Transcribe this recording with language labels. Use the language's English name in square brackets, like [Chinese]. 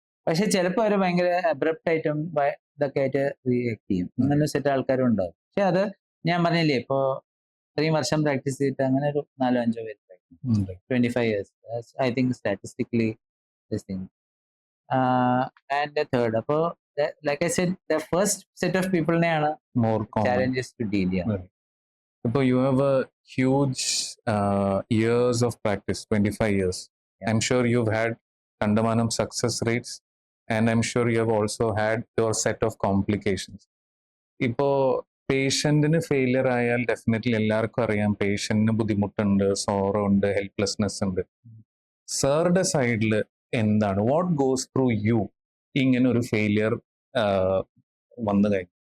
[Malayalam] പക്ഷെ ചിലപ്പോൾ അവർ ഭയങ്കര അബ്രപ്റ്റ് ആയിട്ടും ഇതൊക്കെ ആയിട്ട് റിയാക്ട് ചെയ്യും. അങ്ങനെ സെറ്റ് ആൾക്കാരും ഉണ്ടാവും. പക്ഷെ അത് ഞാൻ പറഞ്ഞില്ലേ, ഇപ്പോ 3 വർഷം പ്രാക്ടീസ് ചെയ്തിട്ട് അങ്ങനെ ഒരു 4-5 പേര് 25 years. [English] I think statistically this thing. And the third, [Malayalam] അപ്പോ [English] like I said, the first set of people നെയാണ് More common. challenges to deal. Yeah. Right. So you have a huge years of practice, 25 years. Yeah. I'm sure you've had Kandamanam success rates, and I'm sure you have also had your set of complications. [Malayalam] ഇപ്പോൾ പേഷ്യന്റിന് failure ആയാൽ definitely എല്ലാവർക്കും അറിയാം, പേഷ്യന്റിന് ബുദ്ധിമുട്ടുണ്ട്, sorrow ഉണ്ട്, helplessness ഉണ്ട്. സാറുടെ സൈഡിൽ എന്താണ്, [English] what goes through you [Malayalam] ഇങ്ങനെ ഒരു ഫെയിലിയർ വന്നു കഴിഞ്ഞു?